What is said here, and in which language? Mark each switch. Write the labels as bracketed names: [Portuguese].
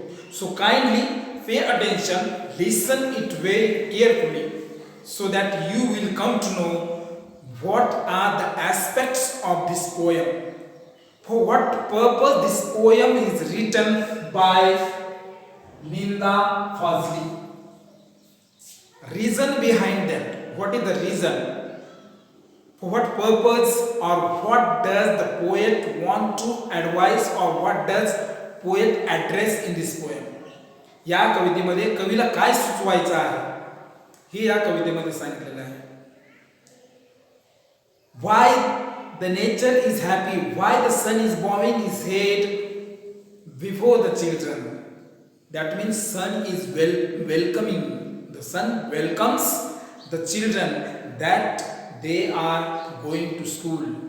[English] So kindly pay attention, listen it very carefully, so that you will come to know what are the aspects of this poem, for what purpose this poem is written by NINDA FAZLI. Reason behind that, what is the reason? For what purpose, or what does the poet want to advise, or what does poet address in this poem? [Marathi] या कवितेमध्ये कवीला काय सुचवायचं आहे हे या कवितेमध्ये सांगितलेलं आहे. [English] Why the nature is happy, why the sun is bowing his head before the children. That means sun is welcoming. The sun welcomes the children that they are going to school.